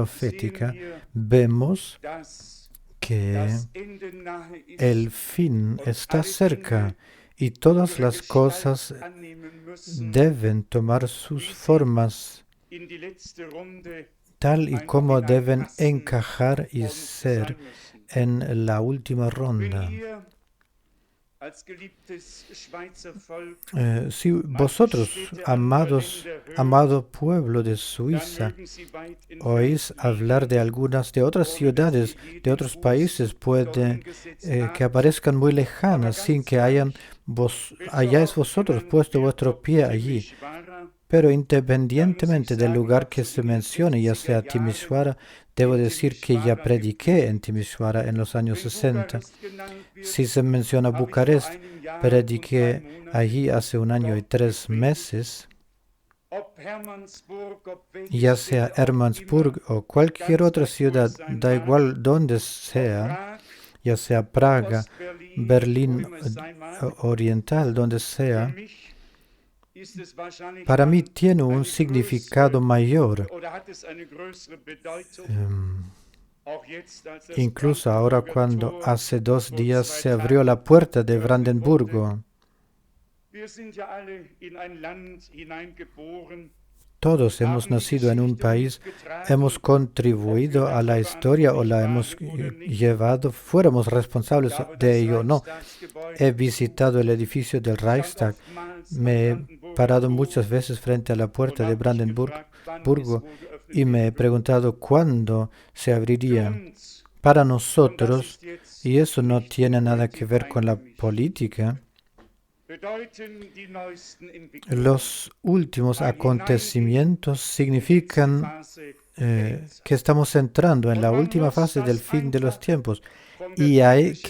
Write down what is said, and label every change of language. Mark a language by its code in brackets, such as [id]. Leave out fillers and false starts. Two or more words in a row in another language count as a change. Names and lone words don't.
[es] profética, [de] wir, [es] vemos [de] dass [es] que [de] das Ende nahe ist [es] el fin [de] und [es] está [de] alle [es] cerca [de] Dinge [es] y todas [de] ihre [es] las [de] Gestalt [es] cosas [de] annehmen müssen, [es] deben tomar sus formas [de] in die letzte Runde [es] tal y [de] einfach [es] como deben [de] hineinpassen [es] encajar y [de] und [es] ser [de] sein müssen. [es] en la última [de] Wenn [es] ronda. [de] ihr als geliebtes Schweizer Volk [es] Si [de] manche [es] vosotros, [de] Städte anderer Länder hören, [es] amado pueblo de [de] dann [es] Suiza, [de] mögen sie weit [es] oís [de] entfernt [es] hablar [de] liegen, [es] de algunas de otras [de] ohne dass [es] ciudades [de] sie je [es] de [de] den [es] otros [de] Fuß [es] países, puede [de] dorthin gesetzt [es] que [de] habt, [es] aparezcan muy [de] aber [es] lejanas, sin [de] ganz [es] que hayan [de] gleich, [es] hayáis [de] welcher Ort [es] vosotros [de] genannt [es] puesto [de] wird, [es] vuestro [de] ob [es] pie allí. [de] Timișoara, [es] Pero [de] dann muss ich [es] independientemente del [de] sagen, [es] lugar [de] habe [es] que [de] zu [es] se [de] in den [es] mencione, ya [de] 60er [es] sea [de] Jahren [es] Timișoara, debo [de] in [es] decir que ya [de] Timișoara [es] prediqué [de] gepredigt. [es] en Timișoara en los años [de] Wenn [es] 60. [de] Bukarest genannt wird, [es] Si se menciona [de] habe ich vor [es] Bucarest, [de] einem Jahr und 3 [es] prediqué [de] Monaten [es] allí hace un año y [de] dort [es] 3 [de] gepredigt. [es] meses. [de] Ob Hermannsburg, ob welche [es] Ya sea [de] Städte auch immer, [es] Hermannsburg o cualquier [de] ganz [es] otra [de] gleich, wo [es] ciudad, [de] es sein [es] da [de] mag, [es] igual donde [de] ob [es] sea, [de] Prag, [es] ya sea [de] ob [es] Praga, [de] Ostberlin, wo [es] Berlín [de] immer es sein mag, [es] Oriental, donde [de] für [es] sea, [de] mich ist es wahrscheinlich [es] para mí [de] dann [es] tiene un [de] eine [es] significado [de] größere [es] mayor. [de] oder hat es eine größere Bedeutung, Em, auch jetzt, als das [es] Incluso ahora cuando [de] Brandenburger Tor [es] hace 2 [de] vor [es] días [de] 2 [es] se abrió [de] Tagen [es] la puerta de [de] geöffnet wurde. [es] Brandenburgo. [de] Wir sind ja alle in ein Land hineingeboren, [es] Todos hemos [de] haben die [es] nacido en un [de] Geschichte [es] país, [de] mitgetragen, [es] hemos contribuido a la historia o la hemos llevado, fuéramos responsables [de] Ich habe [es] de [de] das [es] ello o no. [de] Reichstagsgebäude [es] He [de] besucht, [es] visitado el edificio del [de] stand [es] Reichstag, [de] oftmals [es] me [de] am [es] he [de] Brandenburger [es] parado [de] Tor [es] muchas veces frente a la [de] und [es] puerta de [de] habe mich [es] Brandenburgo [de] gefragt, wann es [es] Burgo, [de] wohl geöffnet [es] y me he [de] werden wird. [es] preguntado cuándo se [de] Für [es] abriría. [de] uns, [es] Para [de] und das [es] nosotros, [de] ist jetzt [es] y eso no [de] nicht [es] tiene nada que [de] Politik [es] ver con la [de] eingemischt, [es] política, [de] bedeuten die neuesten Entwicklungen [es] los últimos [de] ein Hineingehen [es] acontecimientos [de] in die letzte [es] significan [de] Phase der Endzeit. [es] que estamos entrando en [de] Und [es] la [de] man [es] última [de] muss [es] fase del [de] das [es] fin de los [de] einfach [es] tiempos. [de] von der [es] Y hay que